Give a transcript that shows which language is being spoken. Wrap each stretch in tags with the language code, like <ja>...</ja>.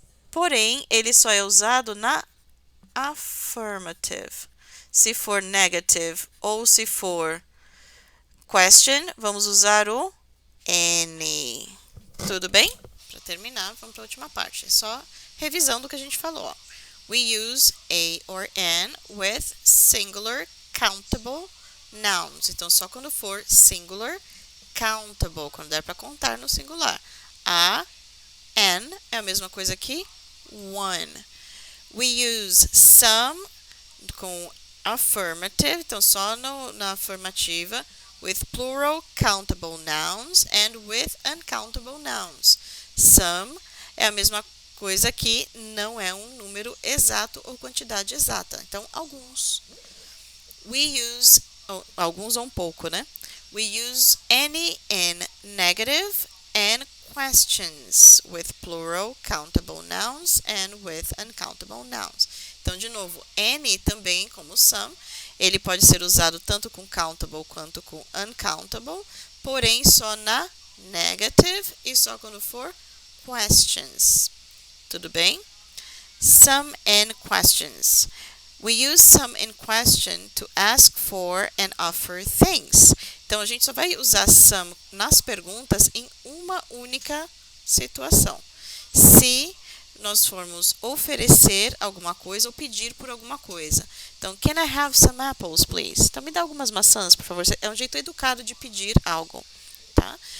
<pt>Porém, ele só é usado na affirmative. Se for negative ou se for question, vamos usar o any. Tudo bem? Para terminar, vamos para a última parte. É só revisão do que a gente falou. Ó.</pt> <en>We use a or an with singular countable nouns.</en> <pt>Então, só quando for singular countable, quando der para contar no singular. A, an é a mesma coisa que one.</pt> <en>We use some com affirmative,</en> <pt>então só na afirmativa,</pt> <en>with plural countable nouns and with uncountable nouns.</en> <pt>Some é a mesma coisa que não é um número exato ou quantidade exata. Então, alguns.</pt> <en>We use,</en> <pt>alguns ou um pouco, né?</pt> <en>We use any in negative and questions with plural countable nouns and with uncountable nouns.</en> <pt>Então, de novo, any também, como some, ele pode ser usado tanto com countable quanto com uncountable, porém só na negative e só quando for questions. Tudo bem?</pt> <en>Some and questions. We use some in question to ask for and offer things.</en> <pt>Então, a gente só vai usar some nas perguntas em uma única situação. Se nós formos oferecer alguma coisa ou pedir por alguma coisa. Então,</pt> <en>can I have some apples, please?</en> <pt>Então, me dá algumas maçãs, por favor. É um jeito educado de pedir algo, tá?</pt>